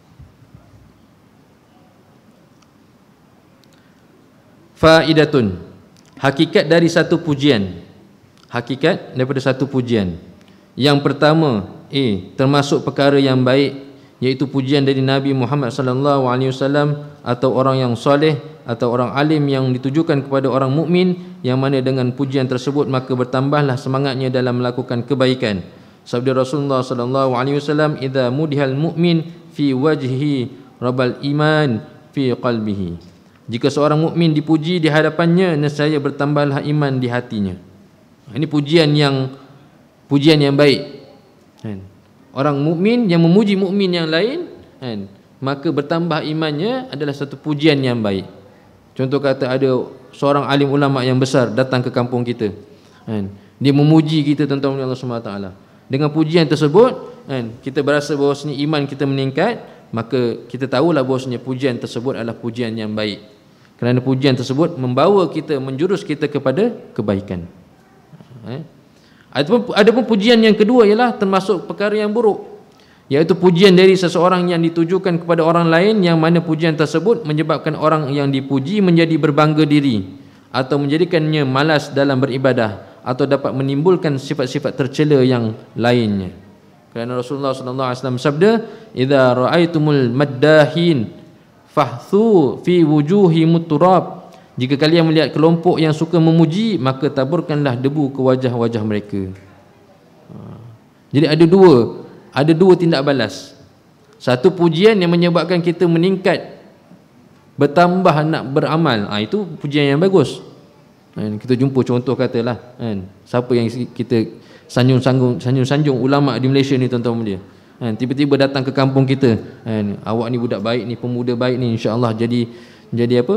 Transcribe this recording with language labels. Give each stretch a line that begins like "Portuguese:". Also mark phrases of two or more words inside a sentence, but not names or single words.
Malay: Faidatun, hakikat dari satu pujian. Hakikat daripada satu pujian. Yang pertama, termasuk perkara yang baik, iaitu pujian dari Nabi Muhammad
Arabic: صلى الله عليه وسلم
Malay: atau orang yang soleh atau orang alim yang ditujukan kepada orang mukmin, yang mana dengan pujian tersebut maka bertambahlah semangatnya dalam melakukan kebaikan. Sabda Rasulullah
Arabic: صلى الله عليه وسلم إذا مدح المؤمن في وجهه ربا الإيمان في قلبه.
Malay: Jika seorang mukmin dipuji di hadapannya, nescaya bertambahlah iman di hatinya. Ini pujian yang baik. Orang mukmin yang memuji mukmin yang lain, maka bertambah imannya, adalah satu pujian yang baik. Contoh kata ada seorang alim ulama yang besar datang ke kampung kita, dia memuji kita tentang Allah SWT. Dengan pujian tersebut, kita berasa bahawasanya iman kita meningkat, maka kita tahulah bahawasanya pujian tersebut adalah pujian yang baik, kerana pujian tersebut membawa kita, menjurus kita kepada kebaikan. Adapun pujian yang kedua ialah termasuk perkara yang buruk, iaitu pujian dari seseorang yang ditujukan kepada orang lain, yang mana pujian tersebut menyebabkan orang yang dipuji menjadi berbangga diri atau menjadikannya malas dalam beribadah, atau dapat menimbulkan sifat-sifat tercela yang lainnya. Kerana Rasulullah
Arabic: صلى الله عليه وسلم
Malay: sabda,
Arabic: "إذا رأيتم المداحين فاحثوا في وجوههم التراب."
Malay: Jika kalian melihat kelompok yang suka memuji, maka taburkanlah debu ke wajah-wajah mereka. Jadi ada dua tindak balas. Satu, pujian yang menyebabkan kita meningkat, bertambah nak beramal. Itu pujian yang bagus. Kita jumpa contoh katalah, siapa yang kita sanjung ulama di Malaysia ni, tuan-tuan dia. Tiba-tiba datang ke kampung kita, awak ni budak baik ni, pemuda baik ni,
Arabic: إن شاء الله
Malay: jadi apa?